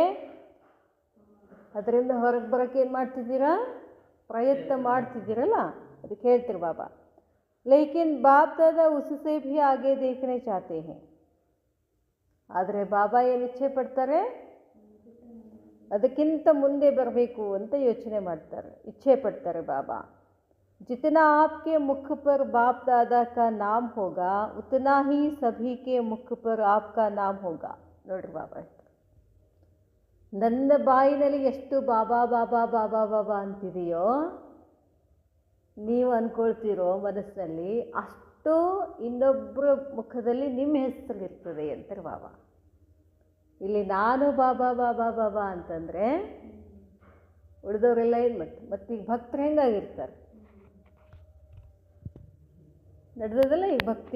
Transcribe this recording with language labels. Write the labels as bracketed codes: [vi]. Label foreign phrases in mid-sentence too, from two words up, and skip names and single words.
[kn] ಅದರಿಂದ ಹೊರಗೆ ಬರೋಕ್ಕೆ ಏನು ಮಾಡ್ತಿದ್ದೀರಾ, ಪ್ರಯತ್ನ ಮಾಡ್ತಿದ್ದೀರಲ್ಲ, ಅದಕ್ಕೆ ಹೇಳ್ತೀರಿ ಬಾಬಾ. [hi] लेकिन बाप दादा उससे भी आगे देखने चाहते है. [kn] ಆದರೆ ಬಾಬಾ ಏನು ಇಚ್ಛೆ ಪಡ್ತಾರೆ, ಅದಕ್ಕಿಂತ ಮುಂದೆ ಬರಬೇಕು ಅಂತ ಯೋಚನೆ ಮಾಡ್ತಾರೆ, ಇಚ್ಛೆ ಪಡ್ತಾರೆ ಬಾಬಾ. [hi] जितना आपके मुख पर बाप दादा का नाम होगा, उतना ही सभी के मुख पर आपका नाम होगा. [kn] ನೋಡ್ರಿ ಬಾಬಾ, ನನ್ನ ಬಾಯಿನಲ್ಲಿ ಎಷ್ಟು ಬಾಬಾ ಬಾಬಾ ಬಾಬಾ ಬಾಬಾ ಅಂತಿದೆಯೋ, ನೀವು ಅಂದ್ಕೊಳ್ತೀರೋ ಮನಸ್ಸಿನಲ್ಲಿ, ಅಷ್ಟು ಇನ್ನೊಬ್ಬರ ಮುಖದಲ್ಲಿ ನಿಮ್ಮ ಹೆಸರು ಇರ್ತದೆ ಅಂತಾರೆ ಬಾಬಾ. ಇಲ್ಲಿ ನಾನು ಬಾಬಾ ಬಾಬಾ ಬಾಬಾ ಅಂತಂದರೆ ಉಳಿದವರೆಲ್ಲ ಏನು ಮಾಡ್ತಾರೆ, ಮತ್ತೀಗ ಭಕ್ತರು ಹೆಂಗಾಗಿರ್ತಾರೆ, ನಡೆದದಲ್ಲ ಈಗ ಭಕ್ತಿ.